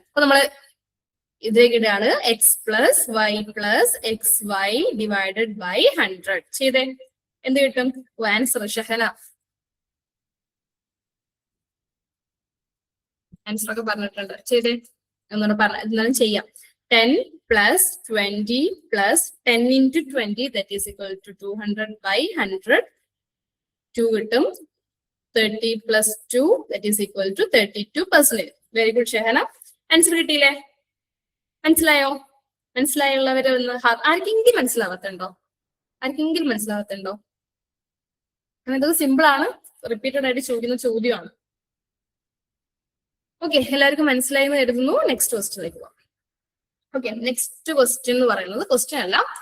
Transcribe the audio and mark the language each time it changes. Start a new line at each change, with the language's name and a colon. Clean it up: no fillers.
Malayalam: അപ്പൊ നമ്മള് ഇതിലേക്ക് ഇടാണ്
English: X plus Y plus X Y divided by 100
Malayalam: ചെയ്തേ. എന്ത് കിട്ടും? ആൻസർ ഷഹന ആൻസർ ഒക്കെ പറഞ്ഞിട്ടുണ്ട്. ചെയ്തേ, ഒന്നുകൂടെ എന്നാലും ചെയ്യാം.
English: 10 plus 20 plus 10 into 20, that is equal to 200 by 100.
Malayalam: 2 കിട്ടും.
English: 30 plus 2, that is equal to 32%. Very good, Shehana.
Malayalam: Answer കിട്ടിയില്ലേ? മനസ്സിലായോ? മനസ്സിലായുള്ളവരെ ഒന്ന് ആർക്കെങ്കിലും മനസ്സിലാവത്തുണ്ടോ? ആർക്കെങ്കിലും മനസ്സിലാവത്തുണ്ടോ? ഇതൊക്കെ സിമ്പിൾ ആണ്, റിപ്പീറ്റഡ് ആയിട്ട് ചോദിക്കുന്ന ചോദ്യമാണ്. ഓക്കെ, എല്ലാവർക്കും മനസ്സിലായി എന്ന് കരുതുന്നു. നെക്സ്റ്റ് ക്വസ്റ്റ്യനിലേക്ക് പോകാം. ഓക്കെ, നെക്സ്റ്റ് ക്വസ്റ്റ്യൻ എന്ന് പറയുന്നത് ക്വസ്റ്റ്യൻ അല്ല.